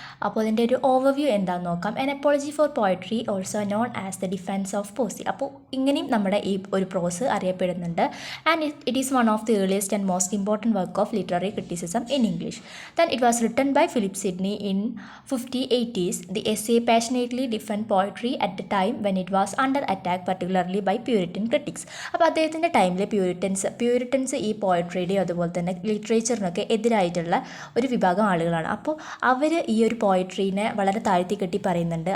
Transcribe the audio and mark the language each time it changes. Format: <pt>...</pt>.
<ml>അപ്പോൾ അതിൻ്റെ ഒരു ഓവർവ്യൂ എന്താണെന്ന് നോക്കാം.</ml> <en>An apology for poetry also known as the defence of poesy.</en> <ml>അപ്പോൾ ഇങ്ങനെയും നമ്മുടെ ഈ ഒരു പ്രോസ് അറിയപ്പെടുന്നുണ്ട്.</ml> <en>And it is one of the earliest and most important work of literary criticism in English. Then it was written by Philip Sidney in 5080s. The essay passionately defend poetry at the time when it was under attack, particularly by Puritan critics.</en> <ml>അപ്പോൾ അദ്ദേഹത്തിൻ്റെ ടൈമിൽ Puritans ഈ പോയട്രിയുടെയും അതുപോലെ തന്നെ ലിറ്ററേച്ചറിനൊക്കെ എതിരായിട്ടുള്ള ഒരു വിഭാഗം ആളുകളാണ്. അപ്പോൾ അവർ ഈ ഒരു പോയട്രീനെ വളരെ താഴ്ത്തി കെട്ടി പറയുന്നുണ്ട്.</ml>